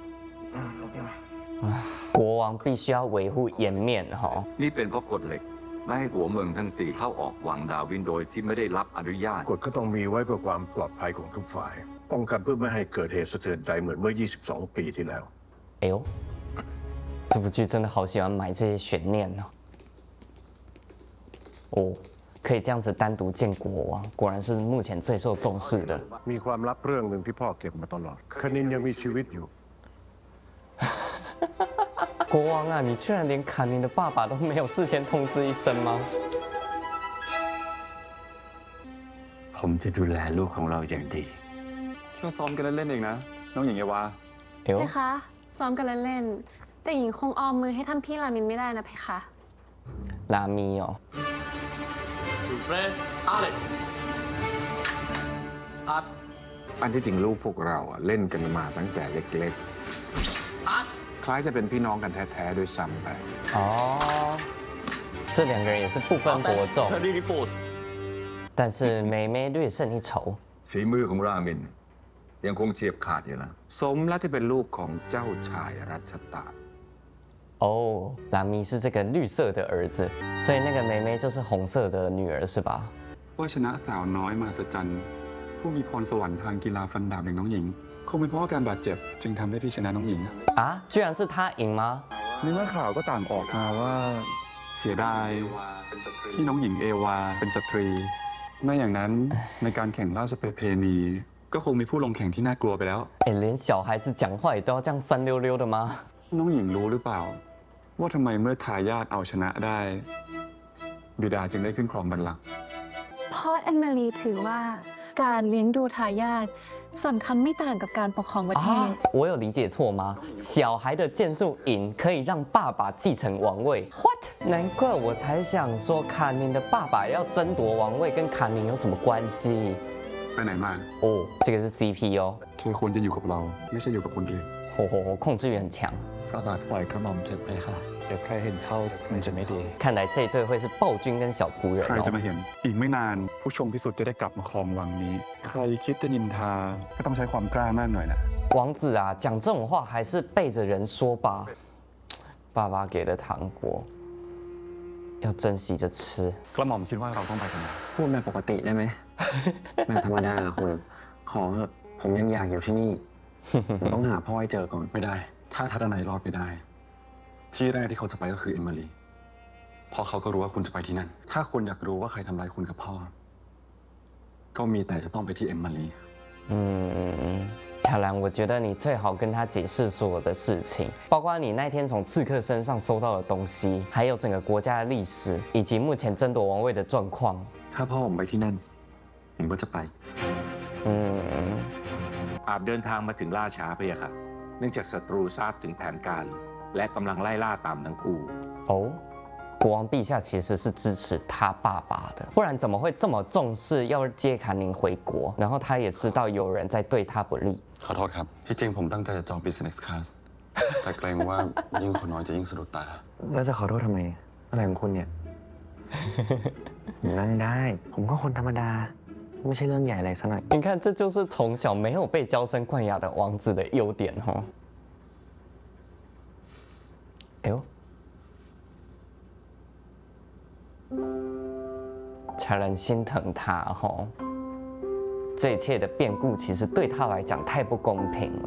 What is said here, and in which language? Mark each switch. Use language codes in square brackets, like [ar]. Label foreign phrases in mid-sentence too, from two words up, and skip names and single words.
[zh] 国王必须要维护颜面哈、哦。 [th] นี่เป็นเพราะกฎเหล็กไม่ให้หัวเมืองทั้ง4เข้าออกวังดาวินโดยที่ไม่ได้รับอนุญาต กฎก็ต้องมีไว้เพื่อความปลอดภัยของทุกฝ่าย ป้องกันเพื่อไม่ให้เกิดเหตุสะเทือนใจเหมือนเมื่อ 22 ปีที่แล้ว [zh] 哎呦，这部剧真的好喜欢埋这些悬念哦。哦，可以这样子单独见国王，果然是目前最受重视的。 [th] มีความลับเรื่องหนึ่งที่พ่อเก็บมาตลอดคณินยังมีชีวิตอยู่ [zh] 国王啊，你居然连卡宁的爸爸都没有事先通知一声吗？ [th] ผมจะดูแลลูกของเราอย่างดี แค่ซ้อมกันเล่นๆเองนะ น้องหญิงเอวา [zh] 哎呦 [th] เพ，คะซ้อมกันเล่นๆแต่หญิงคงออมมือให้ท่านพี่รามินไม่ได้นะเพคะ [zh] 拉咪哦， [th] อันที่จริงลูกพวกเราอะเล่นกันมาตั้งแต่เล็กๆ คล้ายจะเป็นพี่น้องกันแท้ๆด้วยซ้ำไป [zh] 哦，这两个人也是不分伯仲，但是妹妹略胜一筹。 [th] ฝีมือของรามิน ยังคงเฉียบขาดอยู่นะ สมแล้วที่เป็นลูกของเจ้าชายรัชตะ [zh] 哦，拉咪是这个绿色的儿子，所以那个妹妹就是红色的女儿是吧？ [th] ว่าชนะสาวน้อยมาสจันผู้มีพรสวรรค์ทางกีฬาฟันดาบอย่างน้องหญิง คงเป็นเพราะอาการบาดเจ็บ จึงทำได้ที่ชนะน้องหญิง [zh] 啊，居然是他赢吗？ [th] ในเมื่อข่าวก็ต่างออกมาว่าเสียดายที่น้องหญิงเอวาเป็นสตรี ไม่อย่างนั้นในการแข่งราชประเพณี ก็คงมีผู้ลงแข่งที่น่ากลัวไปแล้ว [zh] 哎，连小孩子讲话也都要这样酸溜溜的吗？ [th] น้องหญิงรู้หรือเปล่า ว่าทำไมเมื่อทายาทเอาชนะได้ บิดาจึงได้ขึ้นครองบัลลังก์ เพราะแอนมารีถือว่าการเลี้ยงดูทายาทสำคัญไม่ต่างกับการปกครองประเทศ [zh] 啊，我有理解错吗？小孩的剑术赢可以让爸爸继承王位？What？难怪我才想说卡宁的爸爸要争夺王位，跟卡宁有什么关系？ [th] ไปไหนมา [zh] 哦，这个是 CP 哦， [th] เธอควรจะอยู่กับเรา ไม่ใช่อยู่กับคนอื่น [zh] 控制欲很强。 [th] ฝากปล่อยกระหม่อมเถิดไปค่ะ เดี๋ยวใครเห็นเข้ามันจะไม่ดี [zh] 看来这一对会是暴君跟小仆人 [th] ใครจะ [zh] 哦。 [th] มาเห็น อีกไม่นานผู้ชมพิสุทธิ์จะได้กลับมาครองวังนี้ ใครคิดจะนินทา ก็ต้องใช้ความกล้ามากหน่อยแหละ [zh] 王子啊，讲这种话还是背着人说吧。爸爸给的糖果，要珍惜着吃。 [th] กระหม่อมคิดว่าเราต้องไปกันไหน พูดแบบปกติได้ไหม แบบธรรมดาคุณขอเถอะผมยังอยากอยู่ที่นี่ ผมต้องหาพ่อให้เจอก่อน ไม่ได้ ถ้าทัดนัยรอดไปได้ ที่แรกที่เขาจะไปก็คือเอมิลีเพราะเขาก็รู้ว่าคุณจะไปที่นั่น ถ้าคุณอยากรู้ว่าใครทำร้ายคุณกับพ่อ ก็มีแต่จะต้องไปที่เอมิลี [zh] 嗯，小兰，我觉得你最好跟他解释所有的事情，包括你那天从刺客身上收到的东西，还有整个国家的历史，以及目前争夺王位的状况。 [th] ถ้าพ่อผมไปที่นั่น ผมก็จะไป [zh] 嗯， [th] อาจเดินทางมาถึงล่าช้าพะยะค่ะ เนื่องจากศัตรูทราบถึงแผนการ และกำลังไล่ล่าตามทั้งคู่ [zh] 哦，国王陛下其实是支持他爸爸的，不然怎么会这么重视要接卡宁回国？然后他也知道有人在对他不利。 [th] ขอโทษครับ ที่จริงผมตั้งใจจะจอง [en] business class [th] แต่เกรงว่ายิ่งคนน้อยจะยิ่งสะดุดตา แล้วจะขอโทษทำไม อะไรของคุณเนี่ย ผมนั่งได้ ผมก็คนธรรมดาไม่ใช่เรื่องใหญ่อะไรซะหน่อย [zh] 你看，这就是从小没有被娇生惯养的王子的优点哈。哎呦，才能心疼他哈。这一切的变故其实对他来讲太不公平了。